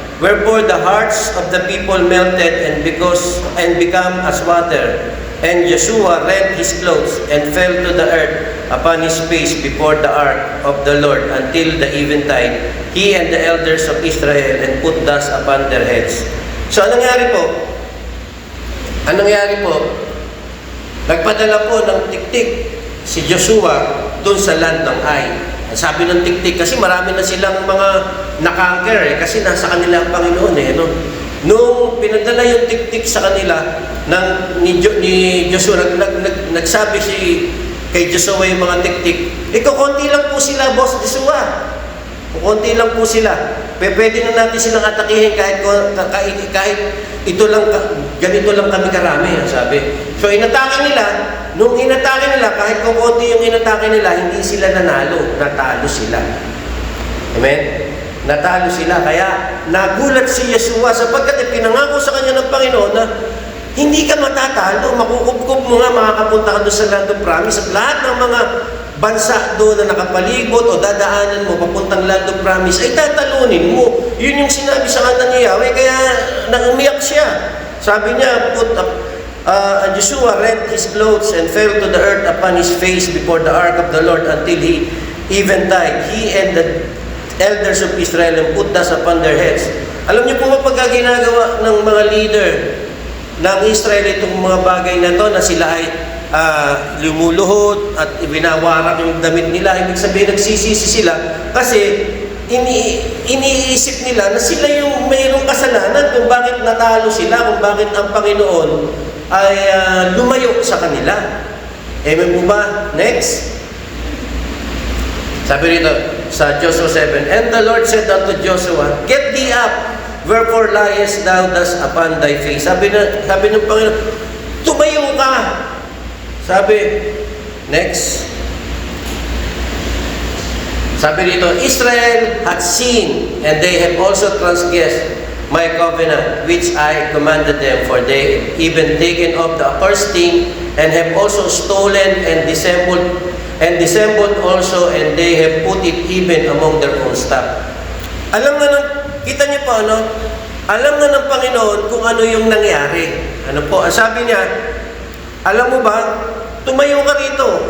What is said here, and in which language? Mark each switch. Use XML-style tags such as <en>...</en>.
<en>Wherefore the hearts of the people melted and become as water. And Joshua rent his clothes and fell to the earth upon his face before the ark of the Lord until the eventide, he and the elders of Israel, and put dust upon their heads.</en> <tl>So anong nangyari po? Anong nangyari po? Nagpadala po ng tiktik si Joshua doon sa land ng Ai. Sabi ng tiktik, kasi marami na silang mga nakanker kasi nasa kanila ang Panginoon Nung pinadala yung tiktik sa kanila ni Joshua, nagsabi kay Joshua yung mga tiktik, konti lang po sila, Boss Joshua. Konti lang po sila. Pwede na natin silang atakihin kahit ito lang, ganito lang kami karami, sabi. So inatake nila, nung inatake nila, kahit kung konti yung inatake nila, hindi sila nanalo, natalo sila. Amen? Natalo sila. Kaya nagulat si Yeshua sapagkat pinangako sa kanya ng Panginoon na hindi ka matatalo, makukubkob mo nga, makakapunta ka doon sa</tl> <en>land of promise,</en> <tl>at lahat ng mga bansa doon na nakapalibot o dadaanan mo papuntang land of promise ay tatalunin mo. Yun yung sinabi sa kanya ni Yahweh, kaya umiyak siya. Sabi niya,</tl> <en>Joshua rent his clothes and fell to the earth upon his face before the ark of the Lord until he eventide, he and the elders of Israel, and put dust upon their heads.</en> <tl>Alam niyo po ba pagka ginagawa ng mga leader ng Israel itong mga bagay na to, na sila ay lumuluhod at ibinawarak yung damit nila. Ibig sabihin, nagsisisi sila kasi iniisip nila na sila yung mayroong kasalanan kung bakit natalo sila, kung bakit ang Panginoon ay lumayo sa kanila. Amen po ba? Next. Sabi rito sa Joshua 7,</tl> <en>"And the Lord said unto Joshua, Get thee up, wherefore liest thou thus upon thy face?"</en> <tl>Sabi ng Panginoon, tumayo ka. Sabi, next. Sabi dito,</tl> <en>"Israel hath sinned, and they have also transgressed my covenant, which I commanded them, for they have even taken up the accursed thing, and have also stolen and dissembled also, and they have put it even among their own stock."</en> <tl>Alam na kita niyo po alam na ng Panginoon kung ano yung nangyari. Ano po, sabi niya, alam mo ba, tumayo ka rito.</tl>